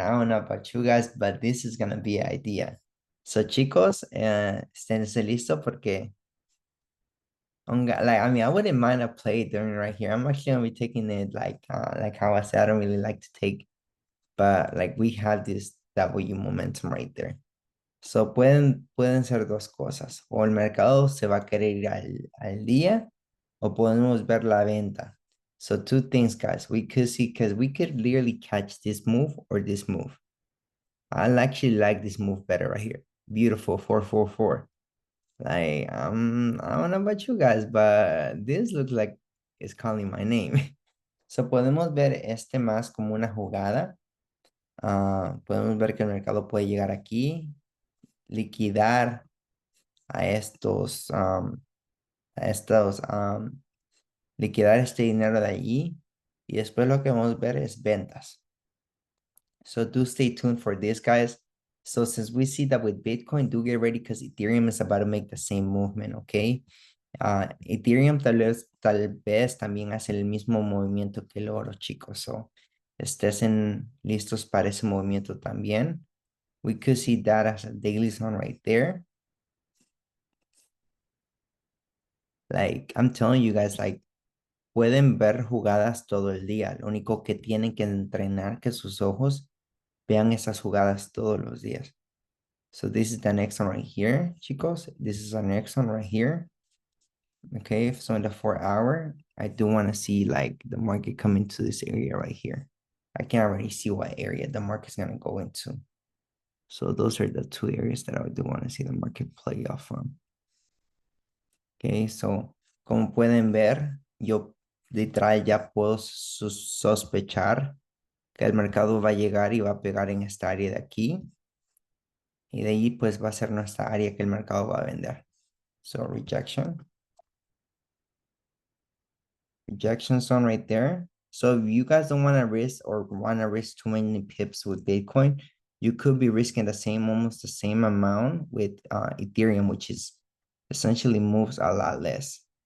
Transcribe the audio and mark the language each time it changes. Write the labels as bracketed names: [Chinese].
[English] I don't know about you guys, but this is gonna be an idea. So, [Spanish] chicos, esténse listo porque, [English] like, I mean, I wouldn't mind a play during right here. I'm actually gonna be taking it like how I said, I don't really like to take, but like we have this W momentum right there. [Spanish] So pueden ser dos cosas. O el mercado se va a querer ir al día o podemos ver la venta. [English] So two things, guys. We could see, because we could literally catch this move or this move. I actually like this move better right here. Beautiful 444. Like, I don't know about you guys, but this looks like it's calling my name. [Spanish] So podemos ver este más como una jugada. Podemos ver que el mercado puede llegar aquí, liquidar a liquidar este dinero de allí, y después lo que vamos a ver es ventas. [English] So do stay tuned for this, guys. So since we see that with Bitcoin, do get ready because Ethereum is about to make the same movement, okay? [Spanish] Ethereum tal vez también hace el mismo movimiento que el oro, chicos. So estén listos para ese movimiento también. [English] We could see that as a daily zone right there. Like, I'm telling you guys, like, [Spanish] pueden ver jugadas todo el día. Lo único que tienen que entrenar que sus ojos vean esas jugadas todos los días. [English] So this is the next one right here, chicos. This is our next one right here. Okay, so in the 4 hour, I do want to see like the market come into this area right here. I can already see what area the market's going to go into. So those are the two areas that I do want to see the market play off from. [Spanish] Ok, so, como pueden ver, yo literal ya puedo sospechar que el mercado va a llegar y va a pegar en esta área de aquí. Y de ahí pues va a ser nuestra área que el mercado va a vender. [English] So rejection zone right there. So if you guys don't want to risk or want to risk too many pips with Bitcoin, you could be risking the same, almost the same amount with Ethereum, which is essentially moves a lot less.